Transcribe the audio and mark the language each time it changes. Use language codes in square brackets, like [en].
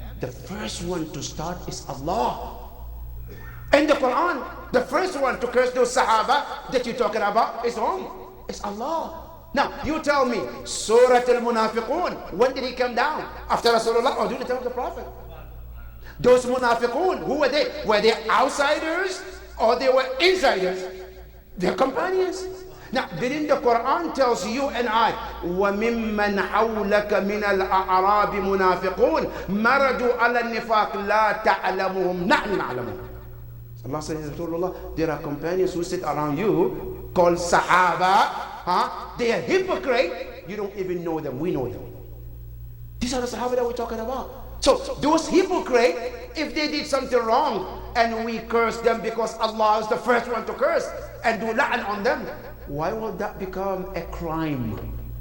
[en] The first one to start is Allah. In the Quran, the first one to curse those Sahaba that you're talking about is whom? It's Allah. Now, you tell me, Surah Al-Munafiqun, when did he come down? After Rasulullah or during the time of the Prophet? Those Munafiqun, who were they? Were they outsiders or they were insiders? They're companions. [ar] Now, didn't the Quran tells you and I, وَمِمَّنْ حَوْلَكَ مِنَ الْأَعْرَابِ مُنَافِقُونَ مَرَدُوا عَلَى النِّفَاقِ لَا تَعْلَمُهُمْ نَحْنُ نَعْلَمُهُمْ. [en] Allah says, Rasulullah, there are companions who sit around you called Sahaba. They are hypocrite. You don't even know them. We know them. These are the Sahaba that we're talking about. So those hypocrites, if they did something wrong and we curse them because Allah is the first one to curse and do la'an on them, why would that become a crime?